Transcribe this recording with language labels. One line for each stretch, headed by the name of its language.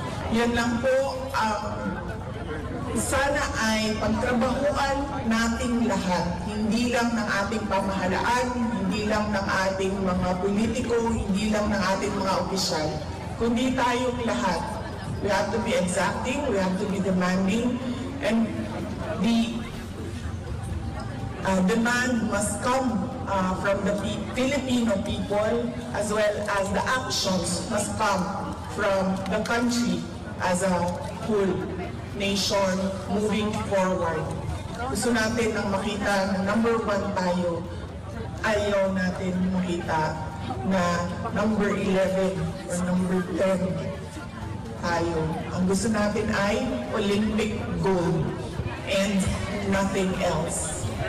Filipino: Yan lang po ang sana ay pagtrabahuan nating lahat, hindi lang ng ating pamahalaan, hindi lang ng ating mga politiko, hindi lang ng ating mga opisyal, kundi tayong lahat.
English: We have to be exacting, we have to be demanding, and the demand must come from the Filipino people, as well as the actions must come from the country as a whole nation moving forward.
Filipino: Gusto natin ang makita na number 1 tayo. Ayaw natin makita na number 11 or number 10 tayo. Ang gusto natin ay Olympic gold
English: and nothing else.